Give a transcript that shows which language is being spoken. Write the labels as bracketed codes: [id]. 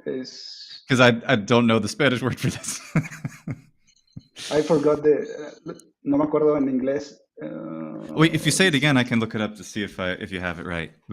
[en] Because I don't know the Spanish word for this. I forgot [es] no me acuerdo en inglés. [en] Wait, if you say it again, I can look it up to see if you have it right.